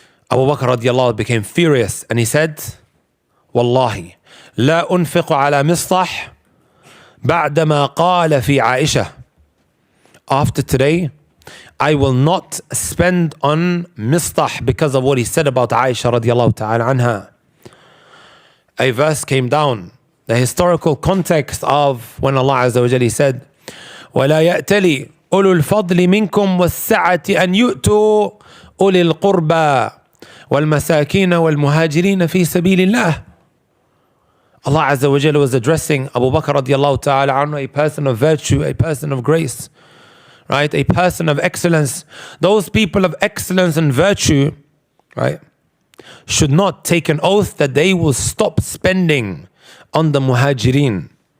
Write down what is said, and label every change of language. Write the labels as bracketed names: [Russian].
[English] Abu Bakr radiallahu became furious and he said, Wallahi, [Arabic] لا أنفق على مصطح بعدما قال في عائشة. [English] After today, I will not spend on Mistah because of what he said about Aisha radiallahu ta'ala anha. A verse came down, the historical context of when Allah Azza wa Jalla said, [Arabic] وَلَا يَأْتَلِ أُولُو الْفَضْلِ مِنْكُمْ وَالسَّعَةِ أَنْ يُؤْتُوا أُولِي الْقُرْبَى وَالْمَسَاكِينَ وَالْمُهَاجِرِينَ فِي سَبِيلِ اللَّهِ. [English] Allah Azza wa Jalla was addressing Abu Bakr radiallahu ta'ala anhu, a person of virtue, a person of grace, right? A person of excellence. Those people of excellence and virtue, right, should not take an oath that they will stop spending on the muhajirin.